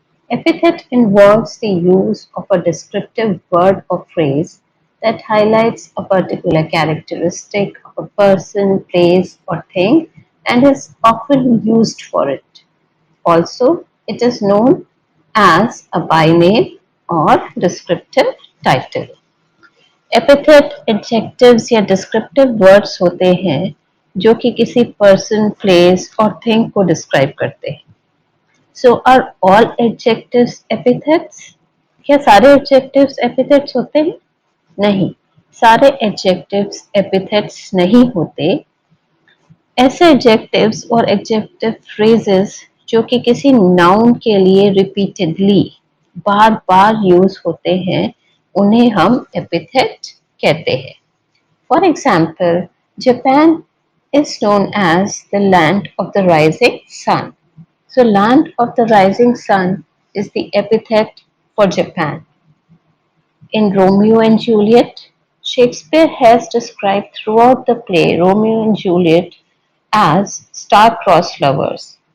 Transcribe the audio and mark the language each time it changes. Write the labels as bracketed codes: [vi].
[en] Epithet involves the use of a descriptive word or phrase that highlights a particular characteristic of a person, place or thing and is often used for it. Also, it is known as a byname or descriptive title. [hi] Epithet adjectives या descriptive words होते हैं जो कि किसी person place और thing को describe करते हैं. [en] So are all adjectives epithets? [hi] क्या सारे एडजेक्टिव्स एपिथेट्स होते हैं? नहीं, सारे एडजेक्टिव्स एपिथेट्स नहीं होते. ऐसे एडजेक्टिव्स और एडजेक्टिव फ्रेजेस जो कि किसी नाउन के लिए रिपीटेडली बार बार यूज होते हैं उन्हें हम एपिथेट कहते हैं. [en] For example, Japan is known as the land of the rising sun. So land of the rising sun is the epithet for Japan. In Romeo and Juliet, Shakespeare has described throughout the play Romeo and Juliet as star-crossed lovers.